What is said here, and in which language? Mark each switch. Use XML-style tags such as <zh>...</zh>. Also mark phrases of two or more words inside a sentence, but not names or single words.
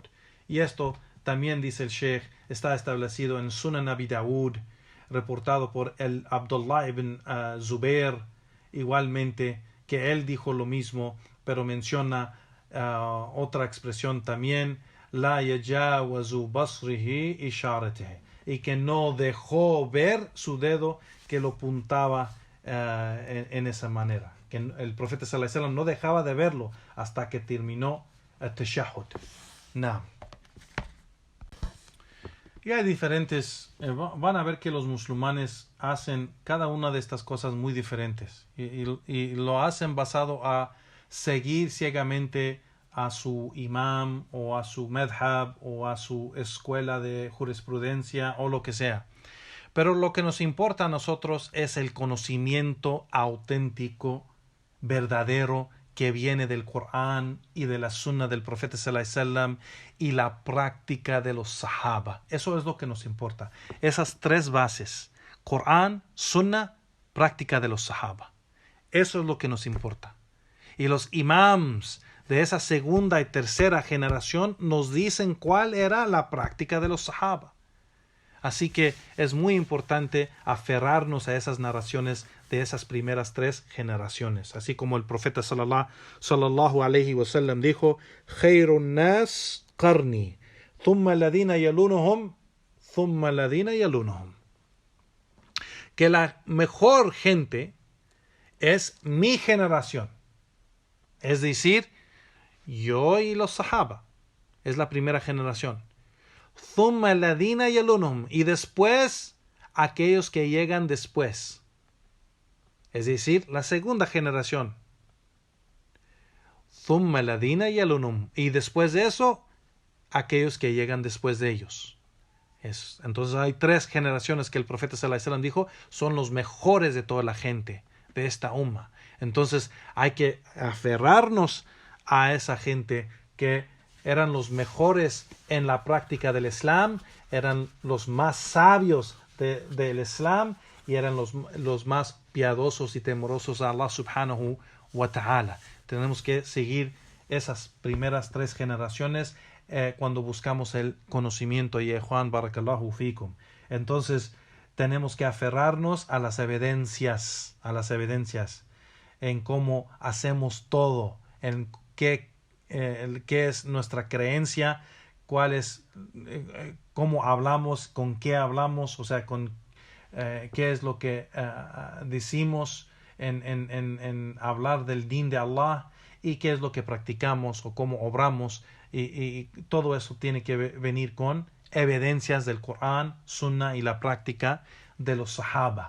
<es>Y esto también, dice el Sheikh, está establecido en Sunan Abi Dawud, reportado por el Abdullah ibn Zubair, igualmente, que él dijo lo mismo, pero menciona otra expresión también,</es> <ar>لا يجاوز بصره إشارته,</ar> <es>y que no dejó ver su dedo que lo puntaba en esa manera. que el profeta</es> <ar>صلى الله عليه وسلم</ar> <es>no dejaba de verlo hasta que terminó el tashahhud. Naam. Y hay diferentes, van a ver que los musulmanes hacen cada una de estas cosas muy diferentes y lo hacen basado a seguir ciegamente a su imam o a su madhab o a su escuela de jurisprudencia o lo que sea. Pero lo que nos importa a nosotros es el conocimiento auténtico, verdadero, que viene del Corán y de la Sunna del Profeta</es> <ar>صلى الله عليه وسلم</ar> <es>y la práctica de los Sahaba. Eso es lo que nos importa. Esas tres bases: Corán, Sunna, práctica de los Sahaba. Eso es lo que nos importa. Y los imams de esa segunda y tercera generación nos dicen cuál era la práctica de los Sahaba. Así que es muy importante aferrarnos a esas narraciones de esas primeras tres generaciones. Así como el profeta</es> <ar>صلى الله عليه وسلم</ar> <es>dijo:</es> <ar>خير الناس قرني، ثم الذين يلونهم، ثم الذين يلونهم.</ar> <es>Que la mejor gente es mi generación. Es decir, yo y los sahaba. Es la primera generación.</es> <ar>ثم الذين يلونهم,</ar> <es>y después aquellos que llegan después, es decir, la segunda generación.</es> <ar>ثم الذين يلونهم,</ar> <es>y después de eso aquellos que llegan después de ellos. Entonces hay tres generaciones que el profeta</es> <ar>صلى الله عليه وسلم</ar> <es>dijo son los mejores de toda la gente de esta umma. Entonces hay que aferrarnos a esa gente que eran los mejores en la práctica del Islam, eran los más sabios del Islam y eran los más piadosos y temorosos a Allah</es> <ar>سبحانه وتعالى.</ar> <es>Tenemos que seguir esas primeras tres generaciones cuando buscamos el conocimiento. Y Juan,</es> <ar>بارك الله فيكم.</ar> <es>Entonces tenemos que aferrarnos a las evidencias en cómo hacemos todo, en qué es nuestra creencia, cuál es, cómo hablamos, con qué hablamos, o sea, con qué es lo que decimos en hablar del din de Allah y qué es lo que practicamos o cómo obramos, y todo eso tiene que venir con evidencias del Corán, Sunna y la práctica de los Sahaba.</es>